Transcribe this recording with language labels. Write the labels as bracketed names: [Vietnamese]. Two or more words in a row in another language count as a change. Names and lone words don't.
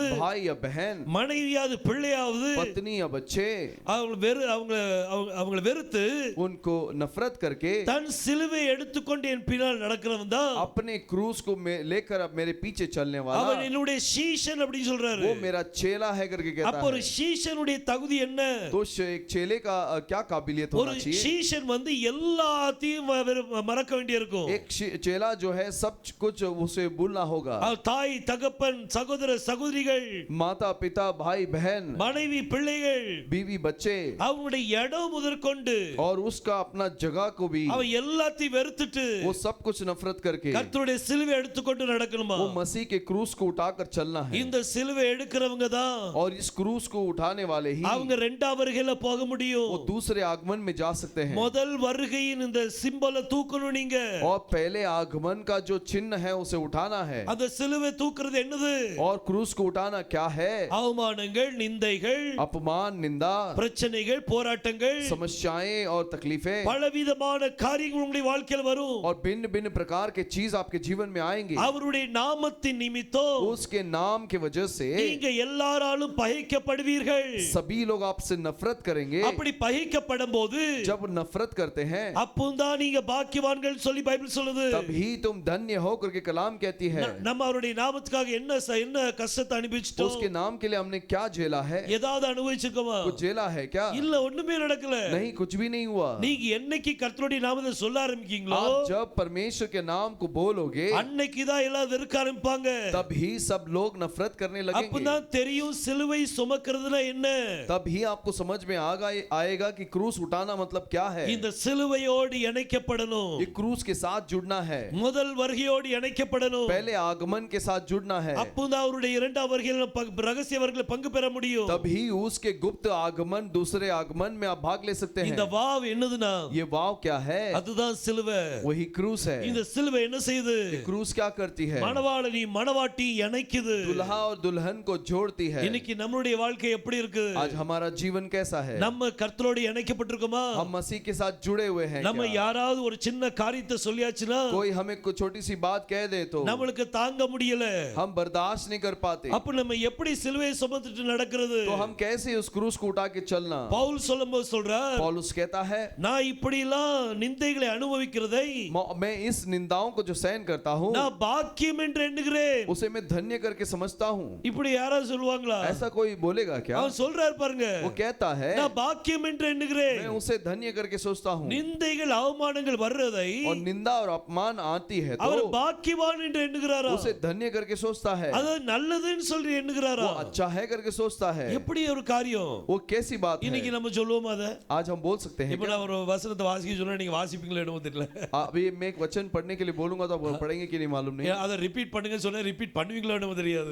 [Hindi] भाई या बहन, [Tamil] மனைவியாவது பிள்ளையாவது, [Hindi] पत्नी या बच्चे, [Tamil] அவங்களை வெறுத்து [Hindi] उनको नफरत करके [Tamil] தன் சிலுவை எடுத்துக்கொண்டு என் பின்னால் நடக்கிறவன் தான் [Hindi] अपने क्रूस को लेकर अब मेरे पीछे चलने वाला, [Tamil] அவன் என்னுடைய சீஷன் அப்படி சொல்றாரு. [Hindi] वो मेरा चेला है करके कहता [Tamil] அப்ப ஒரு [Hindi] है। [Tamil] சீஷனுடைய தகுதி என்ன? [Hindi] तो एक चेले का क्या काबिलियत [Tamil] ஒரு [Hindi] होना चाहिए? [Tamil] சீஷன் வந்து எல்லாத்தையும் மறக்க வேண்டியிருக்கும். [Hindi] एक चेला जो है सब कुछ उसे भूलना होगा। [Tamil] தாய் தகப்பன் சகோதர சகோதரிகள், [Hindi] माता पिता भाई बहन, [Tamil] மனைவி பிள்ளைகள், [Hindi] बीवी बच्चे, [Tamil] அவனுடைய இடம் முதற்கொண்டு [Hindi] और उसका अपना जगह को भी, [Tamil] அவன் எல்லாத்தையும் வெறுத்துட்டு [Hindi] वो सब कुछ नफरत करके [Tamil] கர்த்தருடைய சிலுவை எடுத்துக்கொண்டு நடக்கணுமா? [Hindi] वो मसीह के क्रूस को उठाकर चलना है। [Tamil] இந்த சிலுவை எடுக்கிறவங்க தான் [Hindi] और इस क्रूस को उठाने वाले ही [Tamil] அவங்க இரண்டாம் வருகையில போக முடியும். [Hindi] वो दूसरे आगमन में जा सकते हैं। [Tamil] முதல் வருகையின் இந்த சிம்பலை தூக்கணும் நீங்க. [Hindi] और पहले आगमन का जो चिन्ह है उसे उठाना है। [Tamil] அந்த சிலுவை தூக்குறது என்னது? [Hindi] और क्रूस को उठाना क्या है? [Tamil] அவமானங்கள், நிந்தைகள், [Hindi] अपमान, निंदा, [Tamil] பிரச்சனைகள், போராட்டங்கள், [Hindi] समस्याएं और तकलीफें, [Tamil] பலவிதமான காரியங்கள் உங்களுடைய வாழ்க்கையில் வரும். [Hindi] और भिन्न भिन्न प्रकार के चीज आपके जीवन में आएंगे। [Tamil] அவருடைய நாமத்தின் निमित्तம் [Hindi] उसके नाम के वजह से [Tamil] நீங்க எல்லாராலும் பகைக்கப்படுவீர்கள். [Hindi] सभी लोग आपसे नफरत करेंगे। [Tamil] அப்படி பகைக்கப்படும்போது [Hindi] जब नफरत करते हैं [Tamil] அப்போதான் நீங்க பாக்கியவான்கள் சொல்லி பைபிள் சொல்லுது. [Hindi] तभी तुम धन्य हो करके कलाम कहती है। [Tamil] நம்ம அவருடைய நாமத்துக்காக என்ன கஷ்டத்தை அனுபவிச்சிட்டோம்? [Hindi] उसके नाम के लिए हमने क्या झेला है? [Tamil] ஏதாவது அனுபவிச்சிருக்கோமா? [Hindi] कुछ झेला है क्या? [Tamil] இல்ல, ஒண்ணுமே நடக்கல. [Hindi] नहीं, कुछ भी नहीं हुआ। [Tamil] நீங்க என்னைக்கு கர்த்தருடைய நாமத்தை சொல்ல ஆரம்பிக்கீங்களோ, [Hindi] आप जब परमेश्वर के नाम को बोलोगे [Tamil] அன்னைக்கு தான் எல்லாம் வெறுக்க ஆரம்பிப்பாங்க. [Hindi] तभी सब लोग नफरत करने लगेंगे। [Tamil] அப்பதான் தெரியும் சிலுவை சுமக்கிறதுனா என்ன. [Hindi] तभी आपको समझ में आएगा कि क्रूस उठाना मतलब क्या है। [Tamil] இந்த சிலுவையோடு இணைக்கப்படணும். [Hindi] ये क्रूस के साथ जुड़ना है। [Tamil] முதல் வருகையோடு இணைக்கப்படணும். [Hindi] पहले आगमन के साथ जुड़ना है। [Tamil] அப்பதான் அவருடைய இரண்டாம் வருகையில ரகசிய வருகையில பங்கு பெற முடியும். [Hindi] तभी उसके गुप्त आगमन, दूसरे आगमन में आप भाग ले सकते हैं। [Tamil] இந்த வாவ் என்னதுன்னா, [Hindi] ये वाव क्या है? [Tamil] அதுதான் சிலுவை. [Hindi] वही क्रूस है। [Tamil] இந்த சிலுவை என்ன செய்யுது? [Hindi] ये क्रूस क्या करती है? [Tamil] மணவாளனி மணவாட்டி இணைக்குது. [Hindi] दुल्हा और दुल्हन को जोड़ती है। [Tamil] இன்னைக்கு நம்மளுடைய வாழ்க்கை எப்படி இருக்கு? [Hindi] आज हमारा जीवन कैसा है? [Tamil] நம்ம கர்த்தரோடு இணைக்கப்பட்டிருக்கோமா? [Hindi] हम मसीह के साथ जुड़े हुए हैं [Tamil] நம்ம [Hindi] क्या? [Tamil] யாராவது ஒரு சின்ன காரியத்தை சொல்லியாச்சுனா, [Hindi] कोई हमें कुछ छोटी सी बात कह दे तो [Tamil] நம்மளுக்கு தாங்க முடியல. [Hindi] हम बर्दाश्त नहीं कर पाते। [Tamil] அப்ப நம்ம எப்படி சிலுவையை சுமந்துட்டு நடக்கிறது? [Hindi] तो हम कैसे उस क्रूस को उठा के चलना? [Tamil] பவுல் சொல்லும்போது சொல்றார், [Hindi] पौलुस पौलुस कहता है, [Tamil] நான் இப்படிலாம் நிந்தைகளை அனுபவிக்கிறதை [Hindi] मैं इस निंदाओं को जो सहन करता हूँ [Tamil] நான் பாக்கியம் என்று எண்ணுகிறேன். [Hindi] उसे मैं धन्य करके समझता हूँ। [Tamil] இப்படி யாராவது சொல்லுவாங்களா? [Hindi] ऐसा कोई बोलेगा क्या? [Tamil] அவன் சொல்றாரு பாருங்க, [Hindi] वो कहता है [Tamil] நான் பாக்கியம் என்று எண்ணுகிறேன். [Hindi] मैं उसे धन्य करके सोचता हूँ। [Tamil] நிந்தைகள் அவமானங்கள் வர்றதை [Hindi] और निंदा और अपमान आती है [Tamil] அவர் [Hindi] तो [Tamil] பாக்கியவான் என்று எண்ணுகிறாரா? [Hindi] उसे धन्य करके सोचता है, [Tamil] அது நல்லதுன்னு சொல்லி எண்ணுகிறாரா? [Hindi] वो अच्छा है करके सोचता है। [Tamil] எப்படி ஒரு காரியம்? [Hindi] वो कैसी बात [Tamil] இன்னைக்கு [Hindi] है? [Tamil] நம்ம சொல்லுவோம் அத. [Hindi] आज हम बोल सकते हैं [Tamil] இப்போ [Hindi] क्या? [Tamil] நான் ஒரு வசனத்தை வாசிக்க சொன்னா நீங்க வாசிப்பீங்களா என்னமோ தெரியல. [Hindi] अभी मैं एक वचन पढ़ने के लिए बोलूंगा तो आप पढ़ेंगे कि नहीं मालूम नहीं। [Tamil] அதை ரிப்பீட் பண்ணுங்க சொன்னா ரிப்பீட் பண்ணுவீங்களா என்னமோ தெரியாது.